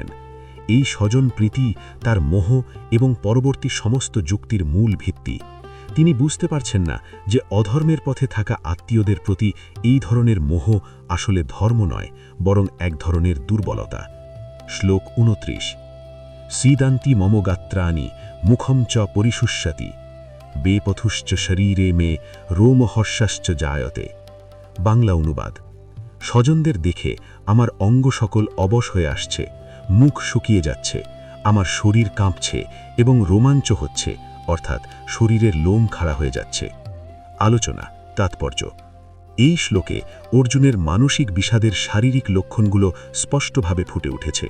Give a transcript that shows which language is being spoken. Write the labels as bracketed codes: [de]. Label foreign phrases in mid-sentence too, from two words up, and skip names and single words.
[bn] এই স্বজন প্রীতি তার মোহ এবং পরবর্তী সমস্ত যুক্তির মূল ভিত্তি। তিনি বুঝতে পারছেন না যে অধর্মের পথে থাকা আত্মীয়দের প্রতি এই ধরনের মোহ আসলে ধর্ম নয়, বরং এক ধরনের দুর্বলতা। শ্লোক ২৯। [sa] सीदान्ति मम गात्राणि मुखं च परिशुष्यति बेपथुश्च शरीरे मे रोमहर्षश्च जायते। [bn] বাংলা অনুবাদ। স্বজনদের দেখে আমার অঙ্গ সকল অবশ হয়ে আসছে, মুখ শুকিয়ে যাচ্ছে, আমার শরীর কাঁপছে এবং রোমাঞ্চ হচ্ছে, অর্থাৎ শরীরের লোম খাড়া হয়ে যাচ্ছে। আলোচনা তাৎপর্য। এই শ্লোকে অর্জুনের মানসিক বিষাদের শারীরিক লক্ষণগুলো স্পষ্টভাবে ফুটে উঠেছে।